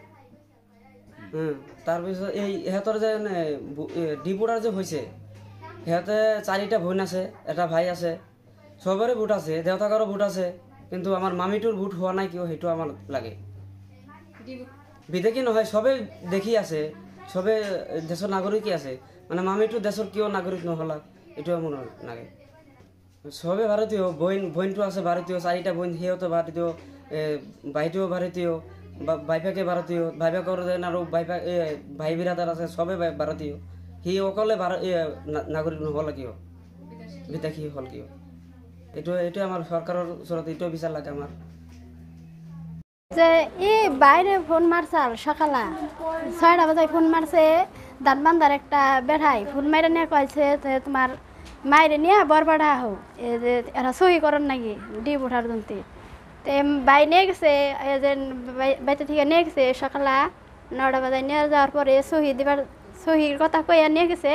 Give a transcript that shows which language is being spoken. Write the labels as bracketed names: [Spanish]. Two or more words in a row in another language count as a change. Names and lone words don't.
[Assamese] তাৰপিছত এই ইহঁতৰ যে ডি ভোটাৰ যে হৈছে, সিহঁতে 4টা ভৈন আছে, এটা ভাই আছে, চবৰে ভোট আছে, দেউতাকৰো ভোট আছে, কিন্তু আমাৰ মামীটোৰ ভোট হোৱা নাই কিয়, সেইটো আমাৰ লাগে। বিদেশী নহয়, চবেই দেখি আছে, চবে দেশৰ নাগৰিকেই আছে, মানে মামীটো দেশৰ কিয় নাগৰিক নহ'লা, এইটো মোৰ লাগে। সবে ভারতীয়, বইনটো আছে ভারতীয়, 4টা বইন, সিহঁতো ভারতীয়, ভাইটিও ভারতীয়, বাইফাকে ভারতীয়, বাইফাকৰ আৰু ভাই বিৰাদাৰ আছে, সবে ভাৰতীয়। সি অকলে নাগৰিক নহ'ল কিয়, বিদেশী হ'ল কিয়? এইটো আমাৰ চৰকাৰৰ ওচৰত এইটো বিচাৰ লাগে আমাৰ। [Bangla] যে এই বাইরে ফোন মারছে সকালে 6টা বাজে ফোন মারছে, দাঁতবান্ধার একটা বেড়াই ফোন মাইরে নিয়ে কয়েছে যে তোমার মাইরে নিয়ে বরবাড়া হোক, এই যে এরা সহি করেন নাকি ডি ভোটার জনতে। তো বাই নিয়ে গেছে, এই যে বাইতে থেকে নিয়ে গেছে সকালে 9টা বাজে নিয়ে যাওয়ার পরে সহির কথা কইয়া নিয়ে গেছে।